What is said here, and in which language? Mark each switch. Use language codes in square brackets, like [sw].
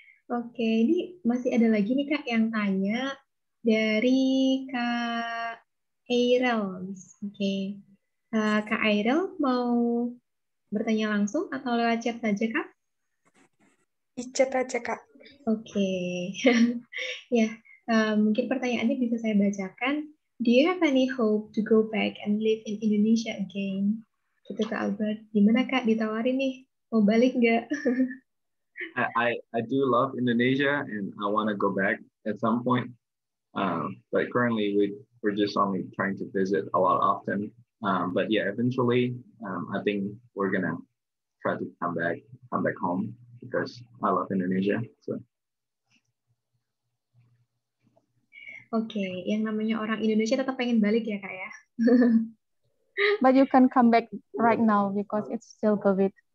[id] Oke, ini masih ada lagi nih Kak yang tanya dari Kak Airel. Oke, Kak Airel mau bertanya langsung atau lewat chat saja Kak? Di chat aja Kak. Oke, ya mungkin pertanyaannya bisa saya bacakan. [en] Do you have any hope to go back and live in Indonesia again? [id] Gitu Kak Albert. Gimana Kak, ditawarin nih, mau balik nggak? [en] I do love Indonesia and I want to go back at some point, but currently we're just only trying to visit a lot often. But yeah, eventually I think we're gonna try to come back home because I love Indonesia. So. [id] Oke, yang namanya orang Indonesia tetap pengen balik ya Kak ya. [en] But you can come back right now because it's still COVID.